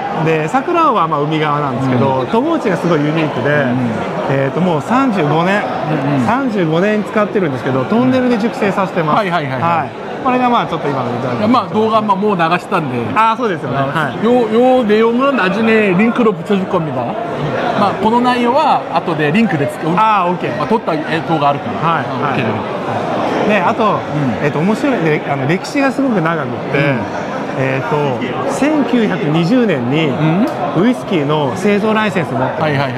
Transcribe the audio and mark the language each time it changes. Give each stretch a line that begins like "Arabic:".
Japanese: で、桜尾は海側なんですけど、戸郷地がすごいユニークで、もう35年使ってるんですけど、トンネルで熟成させてます。はい。これがちょっと今の見た目。動画もう流したんで。そうですよね。
Korean: 요 내용은 나중에 링크로 붙여줄 겁니다.
Japanese: この内容は後でリンクで撮った動画あるから。で、あと、面白い歴史がすごく長くて、1920年にウイスキーの製造ライセンスを持ってる。